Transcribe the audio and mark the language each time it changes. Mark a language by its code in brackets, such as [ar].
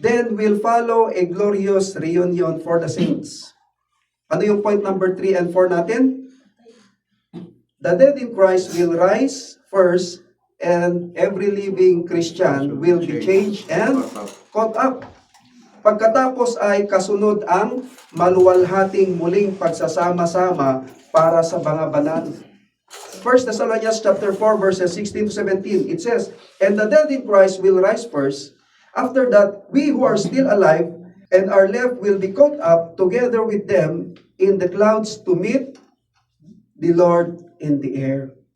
[en] Then will follow a glorious reunion for the saints. [tl] Ano yung [en] point number 3 and 4 natin? The dead in Christ will rise first, and every living Christian will be changed and caught up. [tl] Pagkatapos ay kasunod ang maluwalhating muling pagsasama-sama para sa mga banal. [en] 1 Thessalonians chapter 4 verses 16 to 17, it says, and the dead in Christ will rise first. After that, we who are still alive and are left will be caught up together with them in the clouds to meet the Lord in the air.